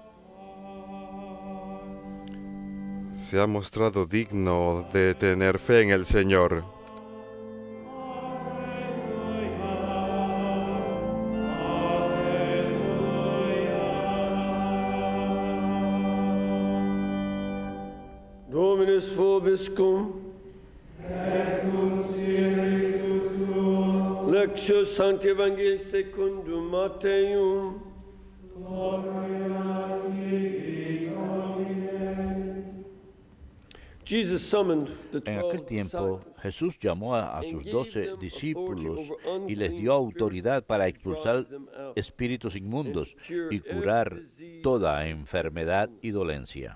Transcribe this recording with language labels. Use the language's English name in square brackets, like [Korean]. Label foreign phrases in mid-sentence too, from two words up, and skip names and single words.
[Spanish] Se ha mostrado digno de tener fe en el Señor. [Latin] Dominus vobiscum. Lectio Sancti Evangelii secundum Matteum. [Spanish] Gloria a te, En aquel tiempo, Jesús llamó a sus 12 discípulos y les dio autoridad para expulsar espíritus inmundos y curar toda enfermedad y dolencia.